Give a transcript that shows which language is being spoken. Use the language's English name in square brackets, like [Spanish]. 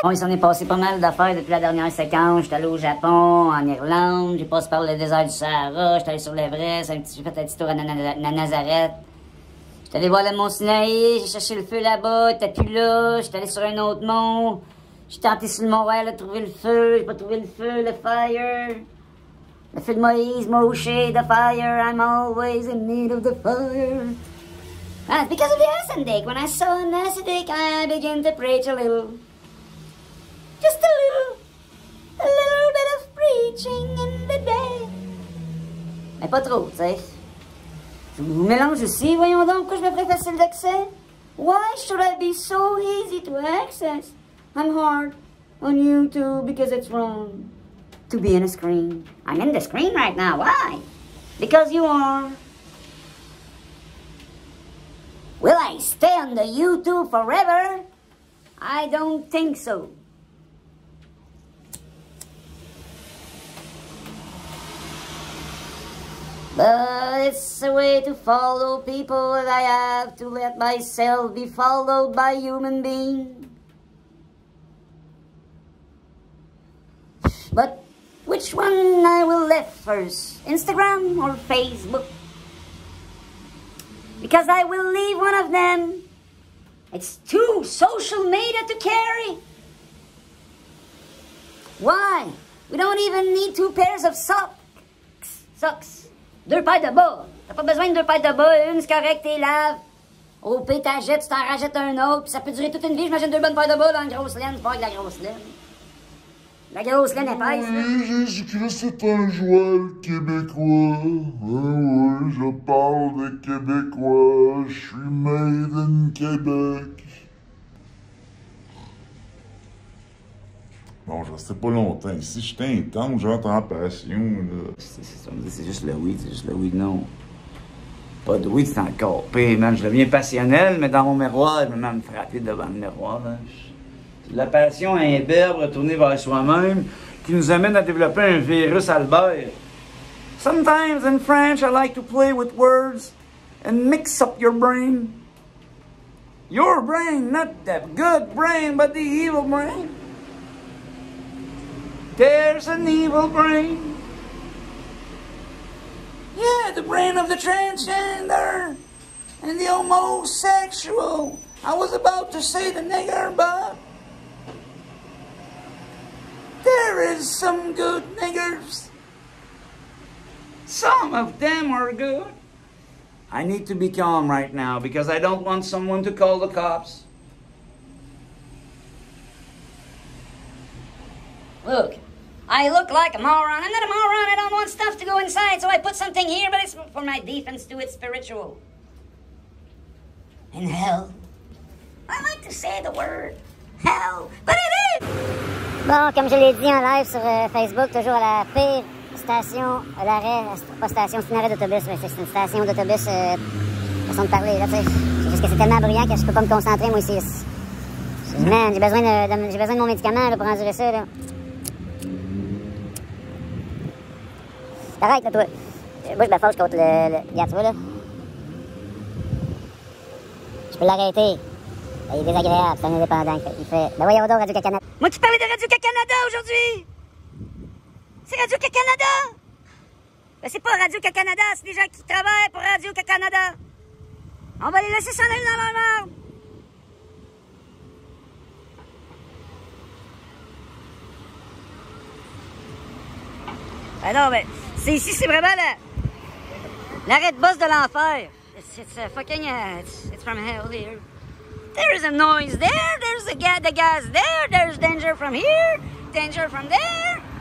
[French] Bon, il s'en est passé pas mal d'affaires depuis la dernière séquence. J'étais allé au Japon, en Irlande, j'ai passé par le désert du Sahara, j'étais allé sur l'Everest, j'ai fait un petit tour à Nazareth. J'étais allé voir le mont Sinaï, j'ai cherché le feu là-bas, t'es plus là, j'étais allé sur un autre mont. J'ai tenté sur le Mont-Royal de trouver le feu, j'ai pas trouvé le feu, le fire. Le feu de Moïse, [English] Moshe, the fire, I'm always in need of the fire. Ah, it's because of the Asandic. When I saw an Asandic, I began to preach a little. Just a little bit of preaching in the day. [French] Mais pas trop, tu sais. Je vous mélange aussi, voyons donc, pourquoi je me ferais facile d'accès? [English] Why should I be so easy to access? I'm hard on YouTube because it's wrong to be in a screen. I'm in the screen right now. Why? Because you are. Will I stay on the YouTube forever? I don't think so. But it's a way to follow people that I have to let myself be followed by human beings. But which one I will left first, Instagram or Facebook? Because I will leave one of them. It's too social media to carry. Why? We don't even need 2 pairs of socks. [French] 2 paires de bas. T'as pas besoin de 2 paires de bas. Une, c'est correct, t'es laves. Au pire, t'achètes, tu t'en rajoutes un autre. Puis ça peut durer toute une vie. J'imagine 2 bonnes paires de bas dans une grosse laine. C'est pas avec la grosse laine. La grosse laine épaisse, là. Jésus-Christ c'est un joueur québécois. Oui, je parle de québécois. Je suis [English] made in [French] Québec. Bon, je restais pas longtemps ici. J'étais intense, j'entre en passion, là. C'est juste le weed, non. Pas de weed, c'est encore pire, man. Je deviens passionnel, mais dans mon miroir, je me mets à me frapper devant le miroir. C'est la passion imberbe retournée vers soi-même qui nous amène à développer un virus Albert. [English] Sometimes in French, I like to play with words and mix up your brain. Your brain, not the good brain, but the evil brain. There's an evil brain. Yeah, the brain of the transgender and the homosexual. I was about to say the nigger, but there is some good niggers. Some of them are good. I need to be calm right now because I don't want someone to call the cops. Look, I look like a moron. I'm not a moron. I don't want stuff to go inside, so I put something here, but it's for my defense to it's spiritual. In hell. I like to say the word hell, but it is! [French] Bon, comme je l'ai dit en live sur Facebook, toujours à la pire station, l'arrêt, pas station, c'est un arrêt d'autobus, mais c'est une station d'autobus, façon de parler, là, tu sais. C'est juste que c'est tellement bruyant que je peux pas me concentrer, moi, ici. Man, j'ai besoin de mon médicament, là, pour endurer ça, là. Arrête, là, toi. Moi, je me fâche contre le... Regarde, tu vois, là. Je peux l'arrêter. Il est désagréable, c'est un indépendant. Il fait... Ben voyons donc, Radio-Canada. Moi, tu parlais de Radio-Canada aujourd'hui! C'est Radio-Canada! Ben, c'est pas Radio-Canada, c'est des gens qui travaillent pour Radio-Canada. On va les laisser s'en aller dans leur merde. Ben non, ben, c'est ici, c'est vraiment l'arrêt de boss de l'enfer. [English] It's fucking, it's from hell here. There is a noise there, there's the gas there, there's danger from here, danger from there.